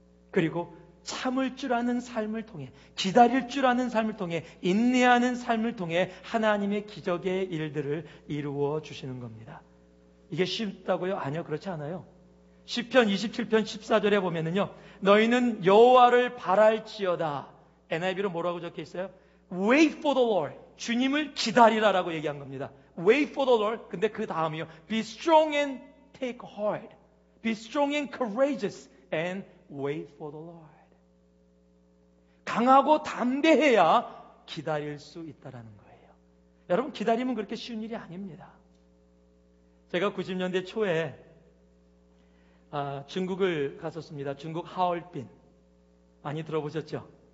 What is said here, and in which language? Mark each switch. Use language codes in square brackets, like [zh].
[ko] 그리고 참을 줄 아는 삶을 통해, 기다릴 줄 아는 삶을 통해, 인내하는 삶을 통해 하나님의 기적의 일들을 이루어 주시는 겁니다. 이게 쉽다고요? 아니요, 그렇지 않아요. 시편 27편 14절에 보면은요, 너희는 여호와를 바랄지어다. NIV로 뭐라고 적혀 있어요? [en] Wait for the Lord. [ko] 주님을 기다리라라고 얘기한 겁니다. [en] Wait for the Lord. [ko] 근데 그 다음이요, [en] Be strong and take heart. Be strong and courageous and wait for the Lord. [ko] 강하고 담대해야 기다릴 수 있다라는 거예요. 여러분, 기다림은 그렇게 쉬운 일이 아닙니다. 제가 90년대 초에 중국을 갔었습니다. 중국 하얼빈. 많이 들어보셨죠?